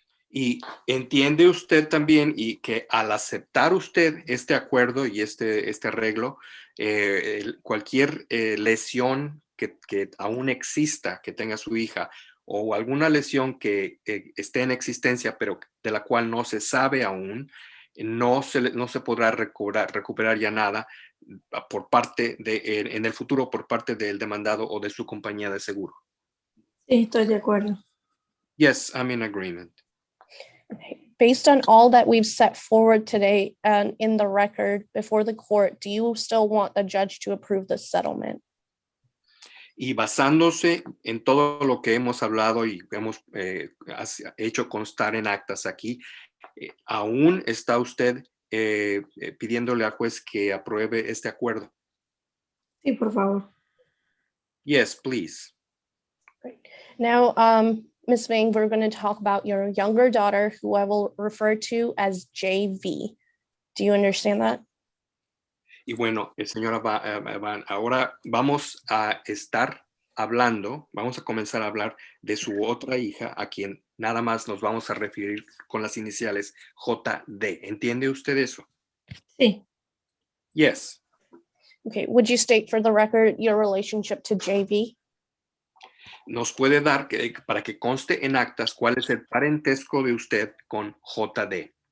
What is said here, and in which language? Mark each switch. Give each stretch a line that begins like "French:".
Spanish: Y entiende usted también y que al aceptar usted este acuerdo y este arreglo, cualquier lesión que aún exista, que tenga su hija, o alguna lesión que esté en existencia, pero de la cual no se sabe aún, no se podrá recuperar ya nada por parte en el futuro por parte del demandado o de su compañía de seguro. Sí, estoy de acuerdo.
English: Yes, I'm in agreement. Okay. Based on all that we've set forward today and in the record before the court, do you still want the judge to approve the settlement?
Spanish: Y basándose en todo lo que hemos hablado y hemos hecho constar en actas aquí, ¿aún está usted pidiéndole al juez que apruebe este acuerdo? Sí, por favor.
English: Yes, please. Great. Now, Ms. Vang, we're going to talk about your younger daughter, who I will refer to as JV. Do you understand that?
Spanish: Y bueno, señora ahora vamos a comenzar a hablar de su otra hija, a quien nada más nos vamos a referir con las iniciales JD. ¿Entiende usted eso? Sí.
English: Yes. Okay, would you state for the record your relationship to JV?
Spanish: Nos puede dar, para que conste en actas, cuál es el parentesco de usted con JD.